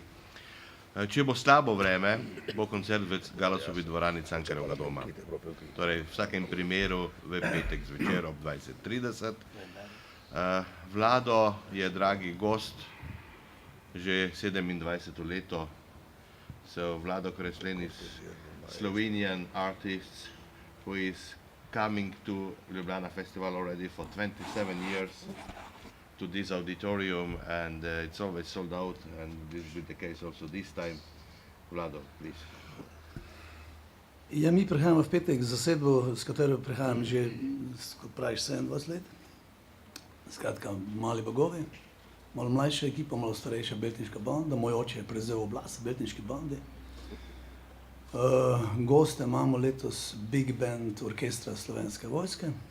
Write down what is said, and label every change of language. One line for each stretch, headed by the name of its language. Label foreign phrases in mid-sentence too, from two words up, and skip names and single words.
Slovenian: Če bo slabo vreme, bo koncert v Galasovi dvorani Cankarjevega doma. Torej, v vsakem primeru v petek zvečer ob 20:30. Vlado je dragi gost že 27. leto.
English: So Vlado Kreslin is Slovenian artist who is coming to Ljubljana Festival already for 27 years to this auditorium, and it's always sold out, and this will be the case also this time. Vlado, please.
Slovenian: Ja, mi prihajamo v petek z zasedbo, s katero prihajam že, kot praviš, 27 let. Skratka, mali bogovi, malo mlajša ekipa, malo starejša beltinška banda. Moj oče je prevzel oblast v beltinški bandi. Goste imamo letos Big Band orkestra Slovenske vojske.